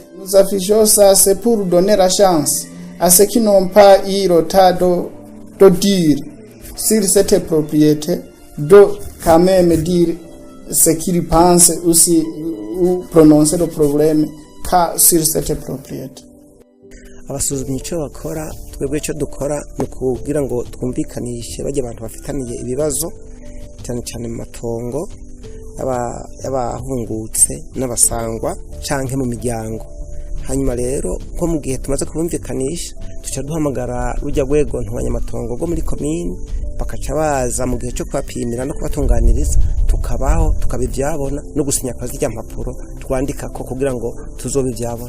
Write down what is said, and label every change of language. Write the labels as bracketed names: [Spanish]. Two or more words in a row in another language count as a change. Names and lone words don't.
[French] Nous affichons ça, c'est pour donner la chance à ceux qui n'ont pas eu le temps de dire sur cette propriété, de quand même dire ce qu'ils pensent aussi ou prononcer le problème sur cette propriété. [Rundi] Abasuzumyi icyo bakora twebwe icyo dukora ni ukugira ngo twumvikanishe bajya abantu bafitaniye ibibazo cyane cyane mu matongo y'abahungutse n'abasangwa canke mu miryango. Hanyuma rero ko mu gihe tumaze kubumvikanisha tuca duhamagara rujya rwego ntwanyamatongo rwo muri komine bakaca baza mu gihe cyo kubapimira no kubatunganiriza tukabaho tukabivyabona no gusinya kwa zijya mpapuro twandika ko kugira ngo tuzobivyabona.